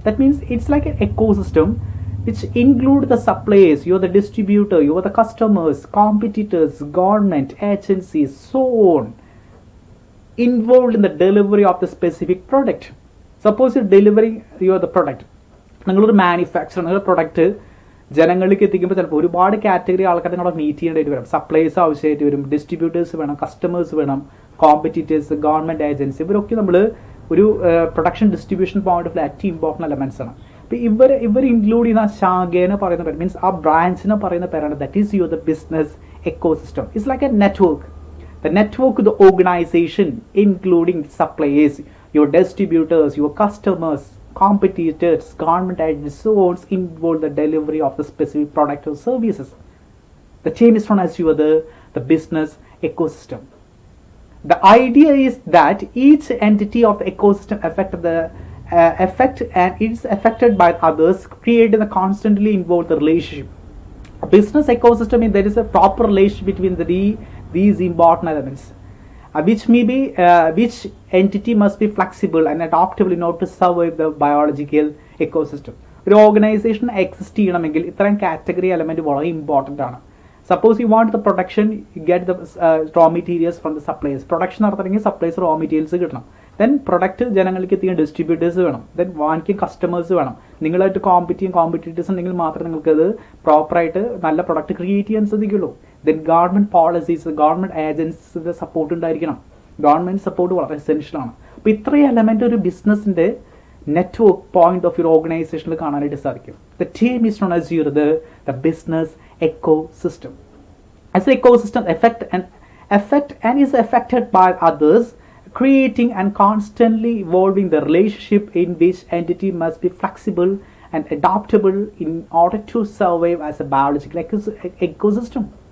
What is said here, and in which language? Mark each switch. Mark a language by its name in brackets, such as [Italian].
[English] That means it's like an ecosystem which include the suppliers, you're the distributor, you're the customers, competitors, government agencies, so on, involved in the delivery of the specific product. Suppose you're delivering the product. [Malayalam] നിങ്ങളൊരു manufacture നിങ്ങളുടെ product ജനങ്ങളിലേക്ക് എത്തിക്കുമ്പോൾ ചിലപ്പോൾ ഒരുപാട് category ആൾക്കാരെ നിങ്ങളെ meet ചെയ്യേണ്ടി വരും. Supplies ആവശ്യമായിട്ട് വരും, ഡിസ്ട്രിബ്യൂട്ടേഴ്സ് വേണം, കസ്റ്റമേഴ്സ് വേണം, കോമ്പറ്റീറ്റേഴ്സ്, ഗവൺമെൻറ് ഏജൻസി, ഇവരൊക്കെ നമ്മൾ ഒരു പ്രൊഡക്ഷൻ ഡിസ്ട്രിബ്യൂഷൻ പോയിന്റ് ഓഫ് ഏറ്റവും ഇമ്പോർട്ടൻ്റ് എലമെൻറ്റ്സ് ആണ്. അപ്പോൾ ഇവർ ഇൻക്ലൂഡ് ചെയ്യുന്ന ശാഖേനെ പറയുന്ന പേര് മീൻസ് ആ ബ്രാഞ്ചിനെ പറയുന്ന പേരാണ് [English] That is your the business ecosystem. It's like a network. The network of the organization, including suppliers, your distributors, your customers, competitors, government agencies, so on, involve the delivery of the specific product or services. The chain is known as the business ecosystem. The idea is that each entity of the ecosystem affect and is affected by others, creating a constantly involved relationship. A business ecosystem means there is a proper relationship between these important elements. which entity must be flexible and adaptable in order to survive the biological ecosystem. [Malayalam] ഒരു organisation exist ചെയ്യണമെങ്കിൽ ഇത്തരം category element വളരെ important ആണ്. [English] Suppose you want the production, you get the raw materials from the supplies. [Malayalam] Production നടത്തണമെങ്കിൽ supplies raw materials കിട്ടണം. Then product ജനങ്ങൾക്ക് എത്തിക്കാൻ distributors വേണം. ദെൻ വാങ്ങിക്കാൻ കസ്റ്റമേഴ്സ് വേണം. നിങ്ങളായിട്ട് കോമ്പറ്റീറ്റേഴ്സ് ഉണ്ടെങ്കിൽ മാത്രമേ നിങ്ങൾക്കത് പ്രോപ്പറായിട്ട് നല്ല പ്രൊഡക്റ്റ് ക്രിയേറ്റ് ചെയ്യാൻ സാധിക്കുള്ളൂ. ദെൻ ഗവൺമെന്റ് പോളിസീസ്, ഗവൺമെന്റ് ഏജൻസിയുടെ സപ്പോർട്ട് ഉണ്ടായിരിക്കണം. ഗവൺമെന്റ് സപ്പോർട്ട് വളരെ എസെൻഷ്യൽ ആണ്. അപ്പോൾ ഇത്രയും എലമെന്റ് ഒരു ബിസിനസിന്റെ നെറ്റ്വർക്ക് പോയിന്റ് ഓഫ് ഒരു ഓർഗനൈസേഷനിൽ കാണാനായിട്ട് സാധിക്കും. [English] The team is known as the business ecosystem. As an ecosystem affect and is affected by others, creating and constantly evolving the relationship in which entity must be flexible and adaptable in order to survive as a biological ecosystem.